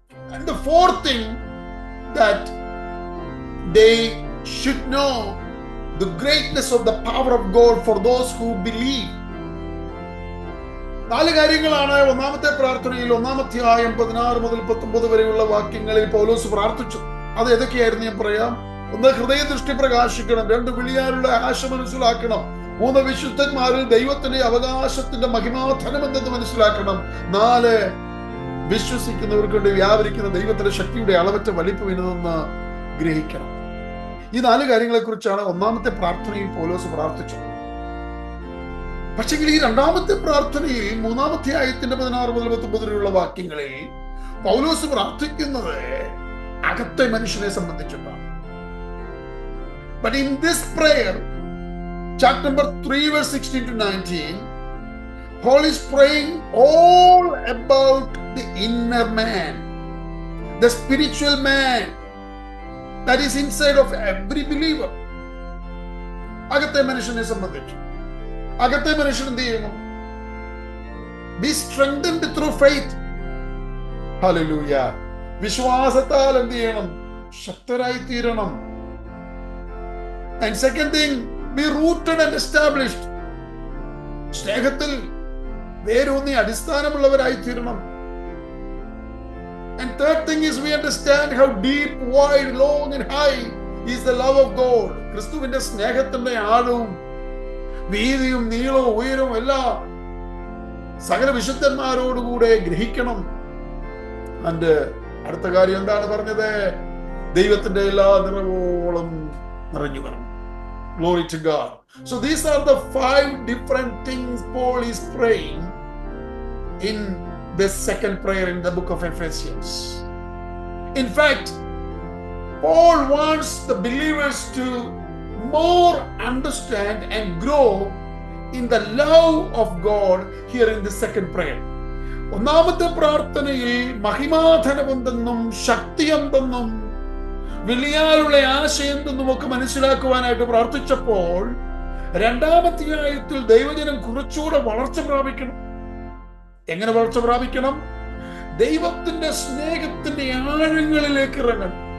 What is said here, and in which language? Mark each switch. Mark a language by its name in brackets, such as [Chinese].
[English] And the fourth thing, that they should know the greatness of the power of God for those who believe. [Malayalam] 4 കാര്യങ്ങളാണ് ഒന്നാമത്തെ പ്രാർത്ഥനയിൽ 1-ാം 16 മുതൽ 19 വരെയുള്ള വാക്യങ്ങളിൽ പൗലോസ് പ്രാർത്ഥിച്ചു. അത് ഏതൊക്കെയായിരുന്നു ഞാൻ പറയാം. 1, ഹൃദയദൃഷ്ടി പ്രകാശിക്കണം. 2, വിളിയാനുള്ള ആശ മനസ്സിലാക്കണം. 3, വിശുദ്ധന്മാരിൽ ദൈവത്തിന്റെ അവകാശത്തിന്റെ മഹിമാധനം എന്തെന്ന് മനസ്സിലാക്കണം. 4, വിശ്വസിക്കുന്നവർക്ക് വേണ്ടി വ്യാപരിക്കുന്ന ദൈവത്തിന്റെ ശക്തിയുടെ അളവറ്റ വലിപ്പം ഇതെന്ന് ഗ്രഹിക്കണം. ഈ 4 കാര്യങ്ങളെ കുറിച്ചാണ് ഒന്നാമത്തെ പ്രാർത്ഥനയിൽ പൗലോസ് പ്രാർത്ഥിച്ചത്. പക്ഷെങ്കിൽ ഈ രണ്ടാമത്തെ പ്രാർത്ഥനയിൽ 3-ാം അധ്യായത്തിന്റെ 16 മുതൽ 19 വരെയുള്ള വാക്യങ്ങളിൽ പൗലോസ് പ്രാർത്ഥിക്കുന്നത് അകത്തെ മനുഷ്യനെ സംബന്ധിച്ചിട്ടാണ്. [English] But in this prayer, chapter number 3, verse 16 to 19, Paul is praying all about the inner man, the spiritual man that is inside of every believer. [Malayalam] അകത്തെ മനുഷ്യനെ സംബന്ധിച്ച് അകത്തെ മനുഷ്യൻ എന്ത് ചെയ്യുന്നു? [English] Be strengthened through faith. Hallelujah. [Malayalam] വിശ്വാസത്താൽ എന്ത് ചെയ്യണം? ശക്തരായി തീരണം. [English] And second thing, be rooted and established. [Malayalam] സ്നേഹത്തിൽ വേരൂന്നി അടിസ്ഥാനമുള്ളവരായി തീരണം. [English] And third thing is, we understand how deep, wide, long and high is the love of God. [Malayalam] ക്രിസ്തുവിന്റെ സ്നേഹത്തിന്റെ ആഴവും വീതിയും നീളവും ഉയരവും എല്ലാം സകല വിശുദ്ധന്മാരോടുകൂടെ ഗ്രഹിക്കണം. And അടുത്ത കാര്യം എന്താണ് പറഞ്ഞത്? ദൈവത്തിന്റെ എല്ലാ നിറവോളം നിറഞ്ഞു വരണം. [English] Glory to God. So these are the 5 different things Paul is praying in this second prayer in the book of Ephesians. In fact, Paul wants the believers to more understand and grow in the love of God here in the second prayer. [Malayalam] ഒന്നാമത്തെ പ്രാർത്ഥനയിൽ മഹിമാധനം എന്തെന്നും ശക്തി എന്തെന്നും വിളിയാലുള്ള ആശയം എന്തെന്നും ഒക്കെ മനസ്സിലാക്കുവാനായിട്ട് പ്രാർത്ഥിച്ചപ്പോൾ, 2-ാം അധ്യായത്തിൽ ദൈവജനം കുറച്ചുകൂടെ വളർച്ച പ്രാപിക്കണം. എങ്ങനെ വളർച്ച പ്രാപിക്കണം? ദൈവത്തിന്റെ സ്നേഹത്തിന്റെ ആഴങ്ങളിലേക്ക് ഇറങ്ങണം.